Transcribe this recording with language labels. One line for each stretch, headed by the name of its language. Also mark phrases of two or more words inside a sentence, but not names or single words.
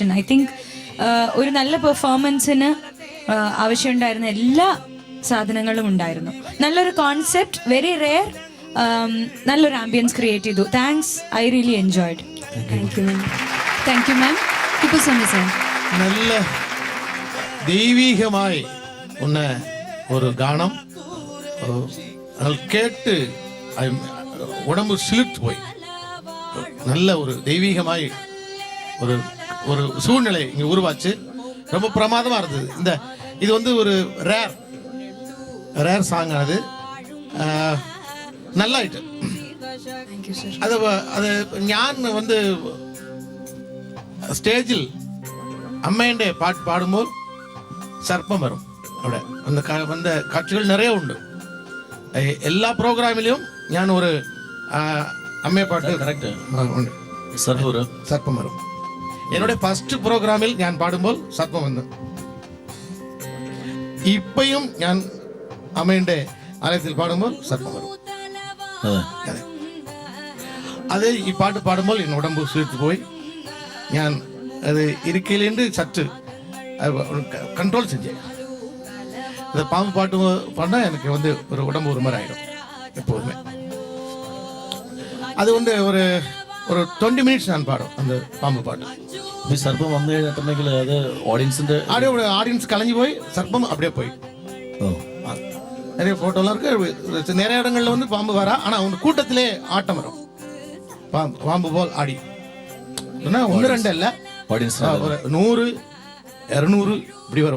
English: I think
Malayalam: ഒരു നല്ല പെർഫോമൻസിന് ആവശ്യമുണ്ടായിരുന്ന എല്ലാ സാധനങ്ങളും ഉണ്ടായിരുന്നു. നല്ലൊരു കോൺസെപ്റ്റ്,
English: very rare,
Malayalam: നല്ലൊരു ആംബിയൻസ് ക്രിയേറ്റ് ചെയ്തു.
English: thanks, I really enjoyed. thank you ma'am. thank you ma'am.
Malayalam: ഇപ്പൊ സമയം
Tamil: நல்ல தெய்வீகமாய் உன்னை ஒரு கானம் கேட்டு உடம்பு சிலிர்த்து போய் நல்ல ஒரு தெய்வீகமாய் ஒரு ஒரு சூழ்நிலை இங்கே உருவாச்சு. ரொம்ப பிரமாதமாக இருந்தது. இது வந்து ஒரு
English: rare song
Tamil: ஆனது.
Malayalam: നല്ലായിട്ട് അത് ഞാൻ വന്ന് സ്റ്റേജിൽ അമ്മേൻ്റെ പാട്ട് പാടുമ്പോൾ സർപ്പം വരും. അവിടെ വന്ന കാഴ്ചകൾ നിറയെ ഉണ്ട്. എല്ലാ പ്രോഗ്രാമിലും ഞാൻ ഒരു അമ്മയെ പാട്ട് കറക്റ്റ് ഉണ്ട്. സർപ്പം വരും. എന്നോട് ഫസ്റ്റ് പ്രോഗ്രാമിൽ ഞാൻ പാടുമ്പോൾ സർപ്പം വന്നു. ഇപ്പോഴും ഞാൻ അമ്മയുടെ ആലയത്തിൽ പാടുമ്പോൾ സർപ്പം വരും. അത് ഈ പാട്ട് പാടുമ്പോൾ
Tamil: என் உடம்பு சிலிர்த்து போய் ഞാൻ அது இருக்கையிலேருந்து சற்று கண்ட்ரோல் செஞ்சேன். அந்த பாம்பு பாட்டு பாடினா எனக்கு வந்து ஒரு உடம்பு ஒரு மாதிரி ஆகிடும் எப்போதுமே. அது வந்து ஒரு 20 மினிட்ஸ் நான் பாடும் அந்த பாம்பு பாட்டு.
Malayalam: സർപ്പം വന്നു കഴിഞ്ഞിട്ടുണ്ടെങ്കിൽ അത് ഓഡിയൻസിന്റെ
Tamil: ஆடியன்ஸ் கலைஞ்சு போய் சர்ப்பம் அப்படியே போய் நிறைய ஃபோட்டோலாம் இருக்கு. நிறைய இடங்கள்ல வந்து பாம்பு வரா, ஆனால் அவங்க கூட்டத்திலே ஆட்டம் வரும். பாம்பு போல் ஆடி ஒன்று ரெண்டு இல்லை, 100 200 இப்படி வரும்.